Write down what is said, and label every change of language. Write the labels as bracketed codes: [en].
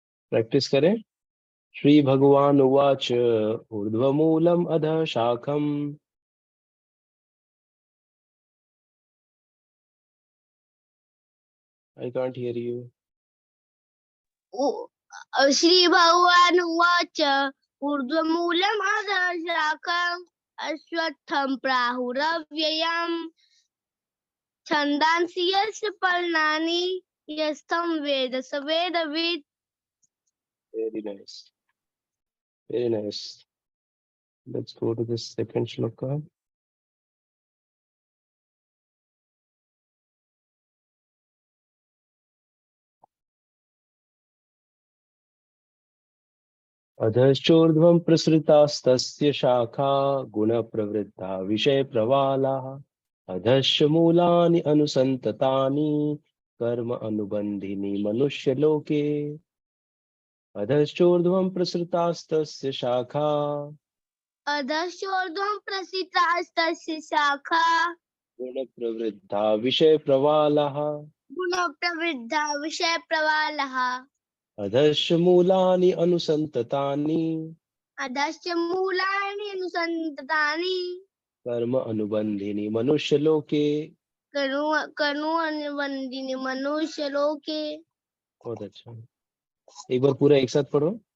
[hi] Practice करें। [sa] श्री भगवान उवाच ऊर्ध्वमूलम् अधः शाखम् [en] I can't hear you. [sa] Shri भगवान उवाच ऊर्ध्वमूलम् अधः शाखम् अश्वत्थं प्राहुरव्ययम् छन्दांसि यस्य पर्णानि यस्तं वेद स वेदवित्। [en] Very nice. Very nice. Let's go to the second shloka. [sa] अधश्चोर्ध्वं प्रसृतास्तस्य शाखा गुणप्रवृद्धा विषयप्रवालाः अधश्च मूलानि अनुसन्ततानि कर्म अनुबन्धिनी मनुष्यलोके। अधश्चोर्ध्वं प्रसृतास्तस्य शाखा अधश्चोर्ध्वं प्रसृतास्तस्य शाखा गुणप्रवृद्धा विषयप्रवालाः गुणप्रवृद्धा विषयप्रवालः अधश्च मूलानि अनुसन्ततानि अधश्च मूलानि अनुसन्ततानि कर्म अनुबन्धिनी मनुष्यलोके। कर्म अनुबन्धिनी मनुष्यलोके। [hi] बहुत अच्छा, एक बार पूरा एक साथ पढ़ो।